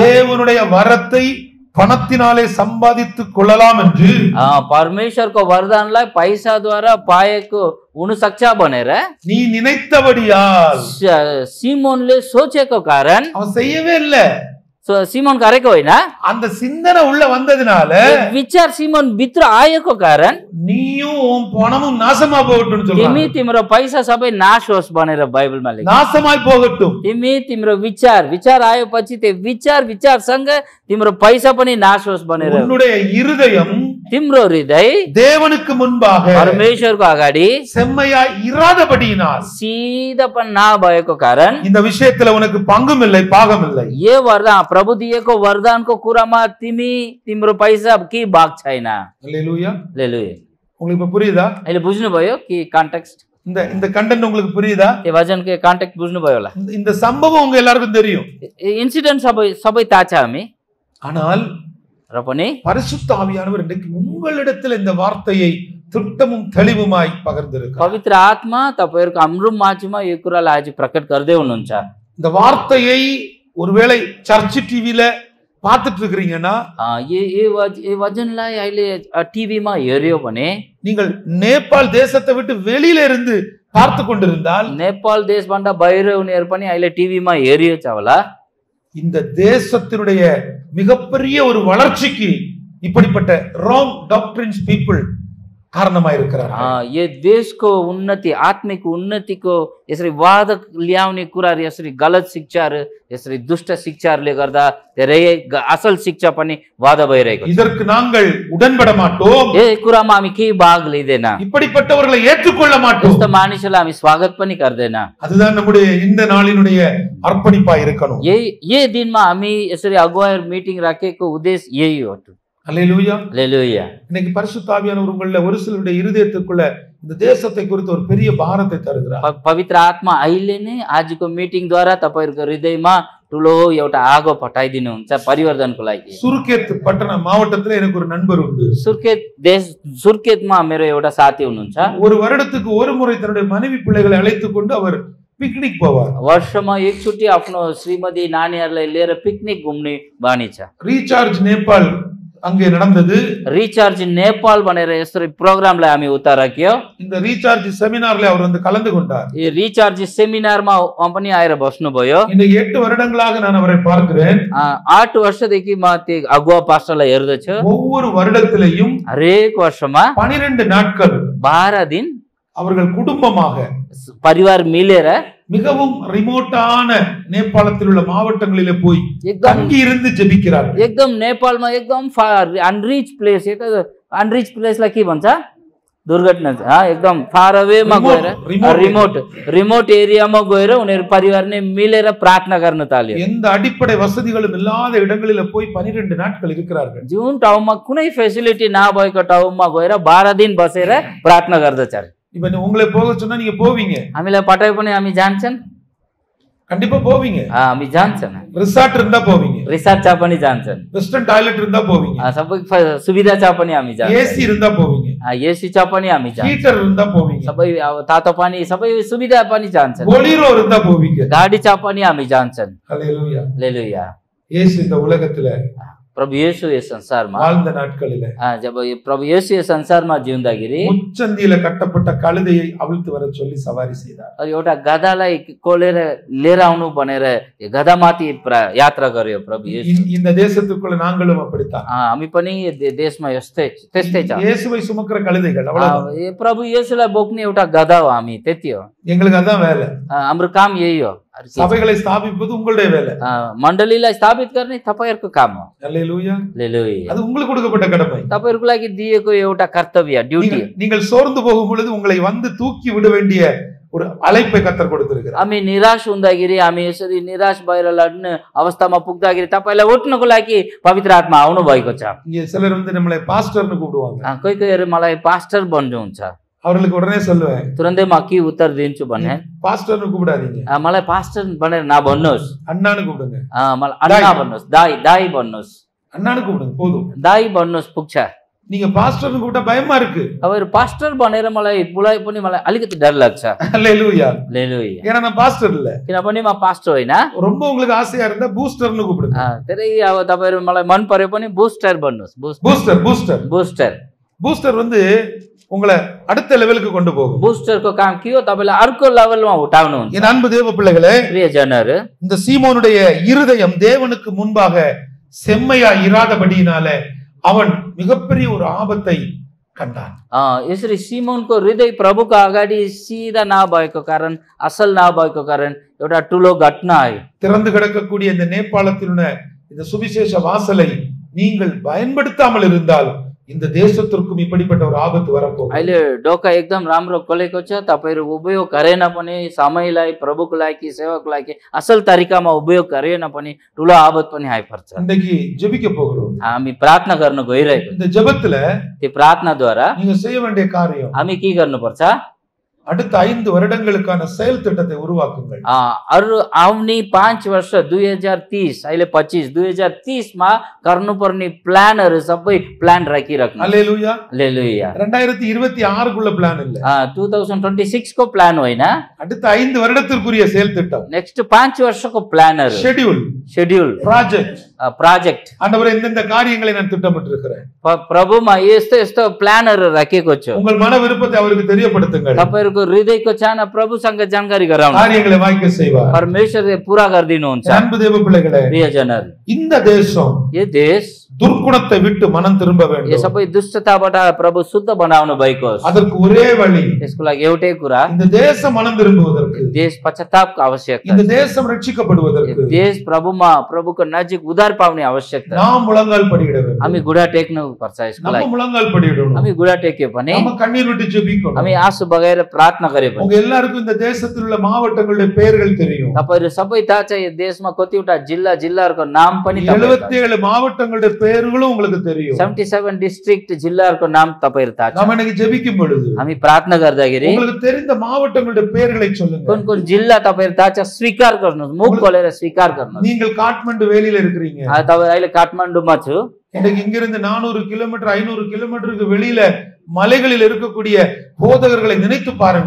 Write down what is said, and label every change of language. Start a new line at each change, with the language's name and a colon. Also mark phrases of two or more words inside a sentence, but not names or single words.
Tamil: தேவனுடைய வரத்தை பணத்தினாலே சம்பாதித்துக் கொள்ளலாம் என்று
Nepali: परमेश्वरको वरदानलाई पैसाद्वारा पाएको हुन सक्छ भनेर
Tamil: நீ நினைத்தபடியால்
Nepali: सिमोनले सोचेको कारण
Tamil: அவன் செய்யவே இல்ல
Nepali: सिमोन गरेको होइन
Tamil: அந்த சிந்தனை உள்ள வந்ததனால
Nepali: विचार सिमोन भित्र आएको कारण
Tamil: நீயும் உன் பணமும் நாசமா போகட்டும்
Nepali: तिमी
Tamil: சொல்றாங்க
Nepali: तिम्रो पैसा सबै नाश होस् भनेर बाइबलमा लेखेको
Tamil: நாசமாய் போகட்டும்
Nepali: तिमी तिम्रो विचार आएपछि त्यो विचारसँग तिम्रो पैसा पनि नाश होस् भनेर
Tamil: உன்னுடைய இருதயம்
Nepali: तिम्रो हृदय
Tamil: தேவனுக்கு முன்பாக
Nepali: परमेश्वरको अगाडि
Tamil: செம்மையாய் இராதபடியினால்
Nepali: सिधापन नभएको कारण
Tamil: இந்த விஷயத்துல உனக்கு பங்கும் இல்லை பாகம் இல்லை
Nepali: यो वरदान प्रभु दिएको वरदानको कुरामा तिम्रो पैसा के भाग छैन
Tamil: அல்லேலூயா
Nepali: हालेलुया
Tamil: உங்களுக்கு இப்ப புரியுதா
Nepali: अहिले बुझ्नुभयो कि कन्टेक्स्ट
Tamil: இந்த கண்டென்ட் உங்களுக்கு புரியுதா?
Nepali: त्यो वचनको कन्टेक्स्ट बुझ्नुभयो होला।
Tamil: இந்த சம்பவம் உங்க எல்லாருக்கும் தெரியும்.
Nepali: इन्सिडेन्ट सबै थाहा छ हामी,
Tamil: ஆனால்
Nepali: र पनि
Tamil: பரிசுத்த ஆவியானவர் இன்றைக்கு உங்களிடத்தில் இந்த வார்த்தையை திட்டமும் தெளிவுமாய் பகிர்ந்திருக்கிறார்.
Nepali: पवित्र आत्मा तपाईहरुको हाम्रो माझमा यो कुरालाई आज प्रकट गर्दै हुनुहुन्छ।
Tamil: இந்த வார்த்தையை ஒருவேளை சர்ச் டிவில பார்த்துட்டு இருக்கீங்கன்னா,
Nepali: यो वचनलाई अहिले टिभीमा हेर्यो भने,
Tamil: நீங்கள் நேபாள் தேசத்தை விட்டு வெளியில இருந்து பார்த்து கொண்டிருந்தால்,
Nepali: नेपाल देशभन्दा बाहिर उनीहरु पनि अहिले टिभीमा हेरियो छ होला।
Tamil: இந்த தேசத்தினுடைய மிகப்பெரிய ஒரு வளர்ச்சிக்கு இப்படிப்பட்ட
English: wrong doctrines people
Tamil: காரணமா இருக்கிறார்.
Nepali: यो देशको उन्नति, आत्मिक उन्नतिको यसरी वाद ल्याउने कुराहरु, यसरी गलत शिक्षाहरु, यसरी दुष्ट शिक्षाहरुले गर्दा धेरै असल शिक्षा पनि वादा भइरहेको छ।
Tamil: இதற்கு நாங்கள் உடன்பட மாட்டோம்,
Nepali: यो कुरामा हामी केही भाग लिँदैन,
Tamil: இப்படிப்பட்டவர்களை ஏற்றுக்கொள்ள மாட்டோம்,
Nepali: यस्ता मानिसलाई हामी स्वागत पनि गर्दैन।
Tamil: அதுதான் நம்முடைய இந்த நாளினுடைய அர்ப்பணிப்பா இருக்கணும்.
Nepali: यही दिनमा हामी यसरी अगुवाईहरु मिटिङ राखेको उद्देश्य यही हो।
Tamil: அல்லேலூயா.
Nepali: हालेलुया।
Tamil: இன்னைக்கு பரிசுத்த ஆவியானவர் உங்கள ஒரு சிலருடைய இருதயத்துக்குள்ள இந்த தேசத்தை குறித்து ஒரு பெரிய பாரத்தை தருகிறார்.
Nepali: पवित्र आत्मा अहिले नै आजको मिटिङद्वारा तपाईहरुको हृदयमा ठुलो एउटा आगो पठाइदिनुहुन्छ परिवर्तनको लागि।
Tamil: சுர்கேத் பட்டண மாவட்டத்துல எனக்கு ஒரு நண்பர் உண்டு.
Nepali: सुर्खेतमा मेरो एउटा साथी हुनुहुन्छ।
Tamil: ஒரு வருடத்துக்கு ஒரு முறை தன்னுடைய மனைவி பிள்ளைகளை அழைத்துக் கொண்டு அவர் பிக்னிக் போவார்.
Nepali: वर्षमा एकचोटि आफ्नो श्रीमती नानीहरुलाई लिएर पिकनिक घुम्ने बानी छ।
Tamil: ரீசார்ஜ் நேபாள் அங்கே நடந்தது.
Nepali: रिचार्ज नेपाल भनेर यसरी प्रोग्रामलाई हामी उता राख्यो।
Tamil: இந்த ரீசார்ஜ் செமினார்ல அவர் வந்து கலந்து கொண்டார்.
Nepali: यो रिचार्ज सेमिनारमा पनि आएर बस्नु भयो।
Tamil: இந்த 8 வருடங்களாக நான் அவரை பார்க்கிறேன்.
Nepali: 8 वर्षदेखि म त्यो अगुवा पास्टरलाई हेर्दछु।
Tamil: ஒவ்வொரு வருடத்திலேயும்
Nepali: हरेक वर्षमा
Tamil: 12 நாட்கள்
Nepali: 12 दिन
Tamil: அவர்கள் குடும்பமாக
Nepali: परिवार मिलेर
Tamil: மிகவும் ரிமோட்டான நேபாளத்தில் உள்ள மாவட்டங்களிலே போய் தங்கி இருந்து ஜெபிக்கிறார்கள்.
Nepali: एकदम नेपालमा एकदम
English: unreach place, unreach place
Nepali: के भन्छ, दुर्घटना एकदम
English: far away
Nepali: गएर
English: remote area
Nepali: गएर उनीहरु परिवार नै मिलेर प्रार्थना गर्न थाल्यो।
Tamil: எந்த அடிப்படை வசதிகளும் இல்லாத இடங்களிலே போய் 12 நாட்கள் இருக்கிறார்கள்.
Nepali: जुन ठाउँमा कुनै फेसिलिटी नभएको ठाउँमा गएर 12 दिन बसेर प्रार्थना गर्दछ।
Tamil: இப்ப உங்களை போக சொன்னா நீங்க போவீங்க?
Nepali: हामीलाई पठाए पनि हामी जान्छन्,
Tamil: கண்டிப்பா போவீங்க.
Nepali: हामी जान्छन्।
Tamil: ரிசார்ட் இருந்தா போவீங்க,
Nepali: रिसार्च चा पनि जान्छन्,
Tamil: வெஸ்டர்ன் டாய்லெட் இருந்தா போவீங்க,
Nepali: सबै सुविधा चा पनि हामी जान्छन्,
Tamil: ஏசி இருந்தா போவீங்க,
Nepali: एसी चा पनि हामी जान्छन्,
Tamil: ஹீட்டர் இருந்தா போவீங்க,
Nepali: सबै अब तातो पानी सबै सुविधा पनि जान्छन्,
Tamil: बोलेरो இருந்தா போவீங்க,
Nepali: गाडी चा पनि हामी जान्छन्।
Tamil: ஹalleluya.
Nepali: हालेलुया।
Tamil: இயேசு இந்த உலகத்துல
Nepali: प्रभु येशू यस संसारमा
Tamil: வாழ்ந்த நாட்களிலே
Nepali: जब प्रभु येशू यस संसारमा जिउँदाखेरि
Tamil: முச்சந்தியில கட்டப்பட்ட கழுதையை அவிழ்த்து வர சொல்லி சவாரி செய்தார்.
Nepali: एउटा गधालाई कोलेर लिएर आउनु भनेर गधामाथि यात्रा गर्यो प्रभु येशू।
Tamil: இந்த தேசத்துக்குள்ள நாங்களும் அப்படித்தான்.
Nepali: हामी पनि देशमा त्यस्तै छ।
Tamil: இயேசுவை சுமக்கிற கழுதைகள் அவ்வளவுதான்.
Nepali: प्रभु येशूलाई बोक्ने एउटा गधा हो हामी, त्यति हो।
Tamil: எங்களுக்கு அதான் வேலை.
Nepali: हाम्रो काम यही हो।
Tamil: சபைகளை ஸ்தாபிப்பது உங்களுடைய வேலை.
Nepali: मण्डलीलाई स्थापित गर्ने तपाईहरुको काम हो।
Tamil: அல்லேலூயா.
Nepali: हालेलुया।
Tamil: அது உங்களுக்கு கொடுக்கப்பட்ட கடமை.
Nepali: तपाईहरुको लागि दिएको एउटा कर्तव्य, ड्युटी।
Tamil: நீங்கள் சோர்ந்து போகும் பொழுது உங்களை வந்து தூக்கி விட வேண்டிய ஒரு அழைப்பை கர்த்தர் கொடுத்திருக்கிறார்.
Nepali: हामी निराश हुँदाखेरि, हामी यसरी निराश भएर लड्ने अवस्थामा पुग्दाखेरि तपाईलाई उठ्नको लागि पवित्र आत्मा आउनु भएको छ।
Tamil: இங்க சிலர் வந்து நம்மளை பாஸ்டர்னு கூப்பிடுவாங்க.
Nepali: कोही कोहीहरु मलाई पास्टर भन्नुहुन्छ,
Tamil: அவர்களுக்கு உடனே சொல்லுவேன்,
Nepali: तुरन्तै म के उत्तर दिन्छु भने,
Tamil: பாஸ்டர்னு கூப்பிடாதீங்க,
Nepali: मलाई पास्टर भनेर नभन्नुहोस्,
Tamil: அண்ணான்னு கூப்பிடுங்க.
Nepali: मलाई अन्ना भन्नुहोस्, दाई भन्नुहोस्,
Tamil: அண்ணான்னு கூப்பிடுங்க போதும்.
Nepali: दाई भन्नुहोस् पुग्छ।
Tamil: நீங்க பாஸ்டர்னு கூப்பிட்டா பயமா இருக்கு.
Nepali: तपाईहरु पास्टर भनेर मलाई बोलाए पनि मलाई अलिकति डर लाग्छ।
Tamil: அல்லேலூயா.
Nepali: हालेलुया।
Tamil: ஏன்னா நான் பாஸ்டர் இல்ல.
Nepali: किनभने म पास्टर होइन।
Tamil: ரொம்ப உங்களுக்கு ஆசையா இருந்தா பூஸ்டர்னு கூப்பிடுங்க.
Nepali: धेरै अब तपाईहरु मलाई मन पर्यो पनि बुस्टर भन्नुहोस्। बुस्टर
Tamil: பூஸ்டர் வந்து உங்களை அடுத்த லெவலுக்கு கொண்டு போகும்.
Nepali: बुस्टरको काम के हो, तपाईलाई अर्को लेभलमा उठाउनुहुन्छ।
Tamil: என் அன்பு தேவ பிள்ளைகளே,
Nepali: प्रियजनहरु,
Tamil: இந்த சீமோனுடைய இருதயம் தேவனுக்கு முன்பாக செம்மையா இராதபடியினால அவன் மிகப்பெரிய ஒரு ஆபத்தை கண்டான்.
Nepali: यसरी सिमोनको हृदय प्रभुको अगाडि सिधा नभएको कारण, असल नभएको कारण एउटा ठुलो घटना आयो।
Tamil: திறந்து கிடக்கக்கூடிய இந்த நேபாளத்திலுள்ள இந்த சுவிசேஷ வாசலை நீங்கள் பயன்படுத்தாமல் இருந்தால் இந்த தேசத்திற்கும் இப்படிப்பட்ட ஒரு ஆபத்து வரப்போகுது.
Nepali: अहिले ढोका एकदम राम्रो खोलेको छ, तपाईहरु उपयोग गरेन पनि समयलाई प्रभुको लागि, सेवाको लागि असल तरिकामा उपयोग गरेन पनि ठुलो आफत पनि आइपर्छ।
Tamil: இன்னைக்கு ஜெபிக்க போகிறோம்.
Nepali: हामी प्रार्थना गर्न गइरहेको
Tamil: இந்த ஜெபத்துல
Nepali: त्यो प्रार्थनाद्वारा
Tamil: நீங்க செய்ய வேண்டிய காரியம்,
Nepali: हामी के गर्नुपर्छ,
Tamil: அடுத்த 5 வருடங்களுக்கான செயல் திட்டத்தை உருவாக்குங்கள்.
Nepali: अरू आउने 5 वर्ष 2030 अहिले 25 2030 मा गर्नुपर्ने प्लानहरु सबै प्लान राखिराख्नु.
Tamil: அல்லேலூயா.
Nepali: हालेलुया.
Tamil: 2026 குள்ள பிளான் இல்ல.
Nepali: 2026 को प्लान होइन,
Tamil: அடுத்த 5 வருடத்திற்குரிய செயல் திட்டம்.
Nepali: नेक्स्ट 5 वर्षको प्लानहरु.
English: schedule project.
Tamil: ஆண்டவரே இந்த காரியங்களை நான் திட்டமிட்டிருக்கிறேன்.
Nepali: प्रभुमा यस्तो यस्तो प्लानहरु राखेको छु.
Tamil: உங்கள் மன விருப்பத்தை அவருக்கு தெரியப்படுத்துங்கள்.
Nepali: तपाईहरुको हृदयको चाहना प्रभुसँग जानकारी गराउनु.
Tamil: காரியங்களை வாய்க்க செய்வார்.
Nepali: परमेश्वरले पूरा गर्दिनुहुन्छ.
Tamil: அன்பு தேவ பிள்ளைகளே,
Nepali: प्रियजनहरु,
Tamil: இந்த தேசம்
Nepali: यो देश
Tamil: துர்க்குணத்தை விட்டு மனம் திரும்ப வேண்டும்.
Nepali: यो सबै दुष्टताबाट प्रभु शुद्ध बनाउनु भएको होस्.
Tamil: அதற்கு ஒரே வழி,
Nepali: यसको लागि एउटै कुरा,
Tamil: இந்த தேசம் மனம் திரும்புவதற்கு,
Nepali: देश पश्चातापको आवश्यकता,
Tamil: இந்த தேசம் ரட்சிக்கப்படுவதற்கு,
Nepali: देश प्रभुको नजिक उद्धार पाउने आवश्यकता.
Tamil: நாம் முழங்கால் படியிட வேண்டும்.
Nepali: हामी गुडा टेक्नु पर्छ. यसको
Tamil: நம்ம
Nepali: लागि
Tamil: முழங்கால் படியிடணும்.
Nepali: हामी गुडा टेक्यो भने,
Tamil: நம்ம கண்ணீர் விட்டு ஜெபிக்கணும்.
Nepali: हामी आँसु बगाएर प्रार्थना गरे भने,
Tamil: உங்க எல்லாருக்கும் இந்த தேசத்தில் உள்ள மாவட்டங்களுடைய பெயர்கள் தெரியும்.
Nepali: तपाईहरु सबै थाहा छ यो देशमा कतिवटा जिल्लाहरूको नाम पनि थाहा छ.
Tamil: 77 மாவட்டங்களுடைய பெயர்களும் உங்களுக்கு தெரியும்.
Nepali: 77 डिस्ट्रिक्ट जिल्लाहरूको नाम तपाईहरु थाहा छ.
Tamil: நாம இன்னைக்கு ஜெபிக்கும் பொழுது
Nepali: हामी प्रार्थना गर्दाखेरि
Tamil: உங்களுக்கு தெரிந்த மாவட்டங்களுடைய பெயர்களை சொல்லுங்க.
Nepali: कुन कुन जिल्ला तपाईहरु थाहा छ स्वीकार गर्नुस्, मुख खोलेर स्वीकार गर्नुस्.
Tamil: நீங்கள் காட்மாண்டு வேலியில இருக்கிறீங்க.
Nepali: तपाईहरु अहिले काठमाडौँमा छु.
Tamil: இன்னைக்கு இங்கிருந்து 400 கிலோமீட்டர் 500 கிலோமீட்டருக்கு வெளியில மலைகளில் இருக்கக்கூடிய போதகர்களை நினைத்து பாருங்க.